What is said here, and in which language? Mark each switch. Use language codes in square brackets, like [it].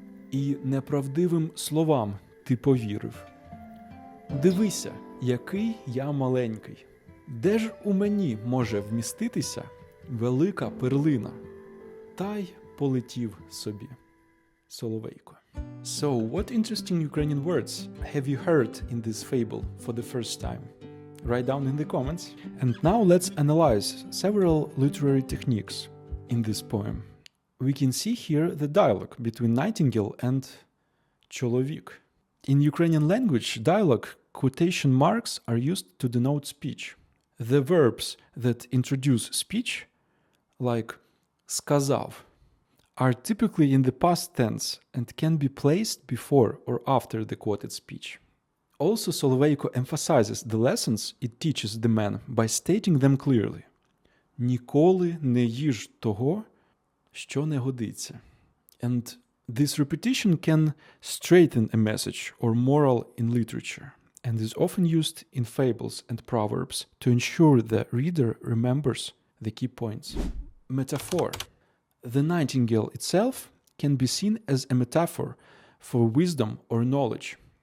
[uk] І неправдивим словам ти повірив. Дивися, який я маленький. Де ж у мені може вміститися велика перлина?» Та й полетів собі соловейко. [en] So, what interesting Ukrainian words have you heard in this fable for the first time? Write down in the comments. And now let's analyze several literary techniques in this poem. We can see here the dialogue between Nightingale and Чоловік. In Ukrainian language, dialogue quotation marks are used to denote speech. The verbs that introduce speech, like сказав, are typically in the past tense and can be placed before or after the quoted speech. Also, Соловейко emphasizes the lessons it teaches the man by stating them clearly. [uk] «Ніколи не їж того, що не годиться». [en] And this repetition can straighten a message or moral in literature, and is often used in fables and proverbs to ensure the reader remembers the key points. Metaphor. The nightingale itself can be seen as a metaphor for wisdom or knowledge.